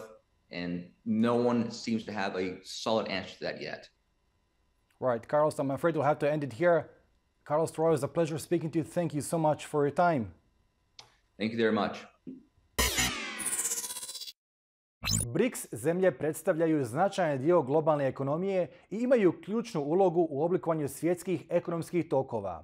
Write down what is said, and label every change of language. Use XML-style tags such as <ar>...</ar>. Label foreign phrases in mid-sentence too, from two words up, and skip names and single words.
<en>And no one seems to have a solid answer to that yet. Right, Carlos, I'm afraid we'll have to end it here. Carlos Roa, it's a pleasure speaking to you. Thank you so much for your time. Thank you very much.</en> <bs>BRICS zemlje predstavljaju značajan dio globalne ekonomije i imaju ključnu ulogu u oblikovanju svjetskih ekonomskih tokova.</bs>